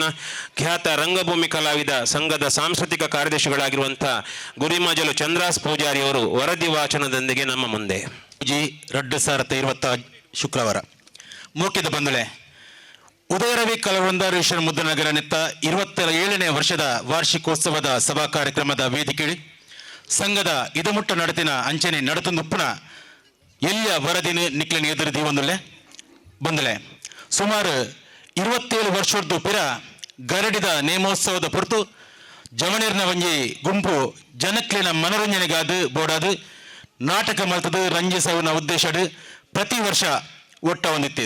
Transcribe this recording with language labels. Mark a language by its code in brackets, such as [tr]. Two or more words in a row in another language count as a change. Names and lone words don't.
[kn] ಖ್ಯಾತ ರಂಗಭೂಮಿ ಕಲಾವಿದ ಸಂಘದ ಸಾಂಸ್ಕೃತಿಕ ಕಾರ್ಯದರ್ಶಿಗಳಾಗಿರುವಂಥ ಗುರಿಮಜಲು ಚಂದ್ರಾಸ್ ಪೂಜಾರಿಯವರು ವರದಿ ವಾಚನದೊಂದಿಗೆ ನಮ್ಮ ಮುಂದೆ. 2020 ಶುಕ್ರವಾರ ಮೂಕಿದ ಬಂದಳೆ ಉದಯರವಿ ಕಲಾವೃಂದ ರೇಷನ್ ಮುದ್ದನಗರ ನಿತ್ತ 27ನೇ ವರ್ಷದ [tcy] ವಾರ್ಷಿಕೋತ್ಸವದ ಸಭಾ ಕಾರ್ಯಕ್ರಮದ ವೇದಿಕೆಯಲ್ಲಿ ಸಂಘದ ಇದಮುಟ್ಟ ನಡತಿನ ಅಂಚನೆ ನಡತುಂದುಪ್ಪುನ ಎಲ್ಲಿಯ ವರದಿನ ನಿಕ್ಲಿನ ಎದುರಿದಿ ಬಂದಳೆ ಸುಮಾರು 27 ವರ್ಷದ್ದು ಪಿರ ಗರಡಿದ ನೇಮೋತ್ಸವದ ಹೊರತು ಜಮನೀರ್ನ ಒಂಜಿ ಗುಂಪು ಜನಕ್ಲಿನ ಮನೋರಂಜನೆಗಾದು ಬೋಡಾದು ನಾಟಕ ಮಲ್ತದು ರಂಜಿಸವನ ಉದ್ದೇಶಡು ಪ್ರತಿ ವರ್ಷ ಒಟ್ಟ ಹೊಂದಿತ್ತೀರು.